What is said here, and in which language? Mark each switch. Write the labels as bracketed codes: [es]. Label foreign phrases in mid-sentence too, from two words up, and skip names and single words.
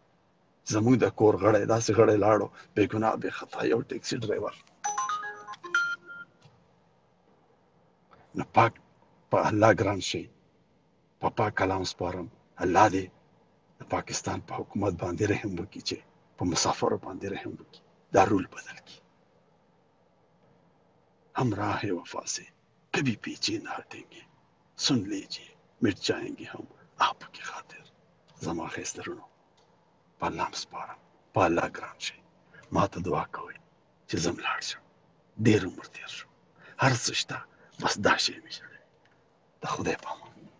[ps] زموږ د کور غړی داسې غړی لاړو، بې ګناه بې خطا، یو ټیکسي ډرایور. نو پاک په الله ګران شي، په پاک کلام سپارم، الله دې د پاکستان په حکومت باندې رحم وکړي چې په مسافرو باندې رحم وکړي، دا رول بدل کړي. [ur] ہم راہ وفا سے کبھی پیچھے نہ ہٹیں گے، سن لیجیے مٹ جائیں گے ہم آپ کی خاطر. [ps] زما ښایسترونو په الله م سپارم، په الله ګران شئ. ما ته دعا کوئ چې زه م لاړ شم، ډېر عمر تېر شو، هر څه شته، بس دا شی مې ژړوي. د خدای په امان.